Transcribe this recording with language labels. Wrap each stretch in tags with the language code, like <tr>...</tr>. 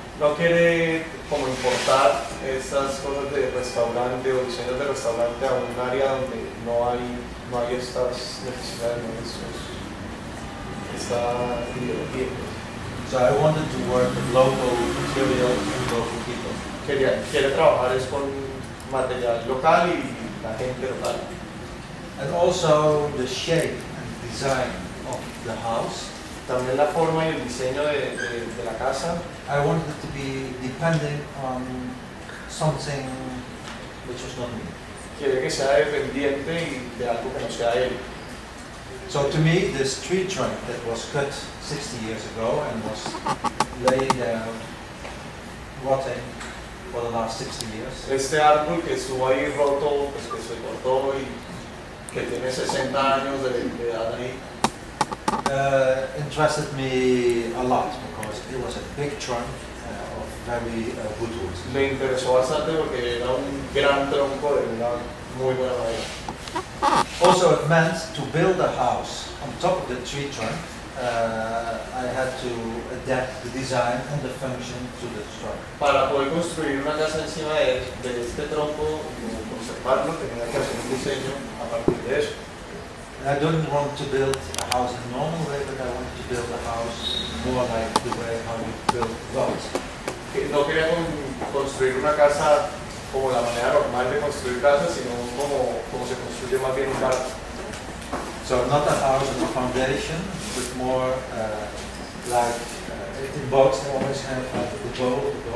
<es>No quiere como importar esas cosas de restaurante o diseños de restaurante a un área donde no hay estas necesidades, esta ideología.</es> <en>So I wanted to work with local materials and local people.</en> <es>Quiere trabajar es con material local y la gente local.</es> <en>And also the shape and design of the house.</en> <es>También la forma y el diseño de la casa.</es> <en>I wanted it to be depending on something which was not me.</en> <es>Quiere que sea dependiente y de algo que no sea él.</es> <en>So to me, this tree trunk that was cut 60 years ago and was laying down rotting for the last 60 years.</en> <es>Este árbol que estuvo ahí roto, pues que se cortó y que tiene 60 años de edad ahí.</es> <en>Interested me a lot because it was a big trunk of very good wood.</en> <es>Me interesó bastante porque era un gran tronco de una muy buena madera.</es> <en>Also, it meant to build a house on top of the tree trunk. I had to adapt the design and the function to the trunk.</en> <es>Para poder construir una casa encima de este tronco y conservarlo, tenía que hacer un diseño a partir de eso.</es> <en>I don't want to build a house in a normal way, but I want to build a house more like the way how you build dogs.</en> <es>No quería construir una casa como la manera normal de construir casas, sino como se construye más bien un barco.</es> <en>So not a house and a foundation, but more like the boats always have like the boat,</en>